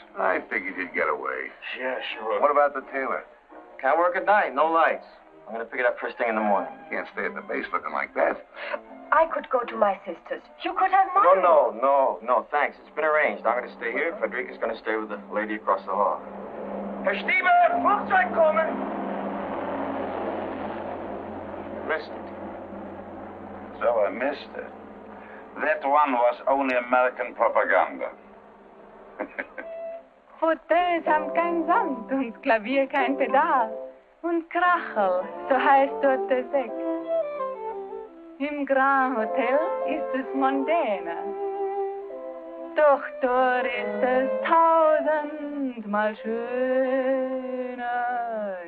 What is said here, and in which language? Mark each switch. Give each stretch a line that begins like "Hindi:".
English: I figured you'd get away. Yeah, sure. What about the tailor? Can't work at night, no lights. I'm gonna pick it up first thing in the morning. You can't stay at the base looking like that. I could go to my sister's. You could have mine. No, thanks. It's been arranged. I'm gonna stay here. Frederica's gonna stay with the lady across the hall.
German: Herr Stiebe, Flugzeug kommen!
English: Missed it. So I missed it. That one was only American propaganda.
German: Hotels haben keinen Sand und Klavier kein Pedal. Und Krachel, so heißt dort der Sekt. Im Grand Hotel ist es mondäner. Doch dort ist es tausendmal schöner.